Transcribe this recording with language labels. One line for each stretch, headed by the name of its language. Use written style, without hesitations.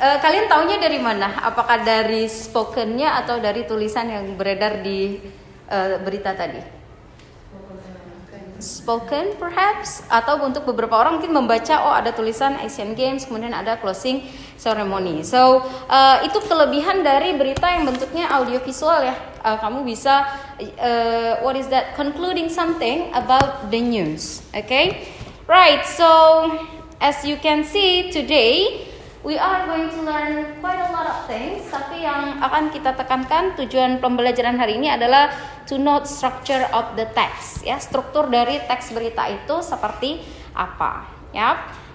Indonesian: Kalian taunya dari mana? Apakah dari spokennya atau dari tulisan yang beredar di berita tadi?
English: Spoken perhaps,
Indonesian: atau untuk beberapa orang mungkin membaca, oh ada tulisan Asian Games, kemudian ada closing ceremony. So itu kelebihan dari berita yang bentuknya audiovisual ya. Kamu bisa
English: what is that, concluding something about the news. Okay, right. So as you can see today, we are going to learn quite a lot of
Indonesian: things, tapi yang akan kita tekankan tujuan pembelajaran hari ini adalah
English: to note structure of the text,
Indonesian: ya, struktur dari teks berita itu seperti apa, ya.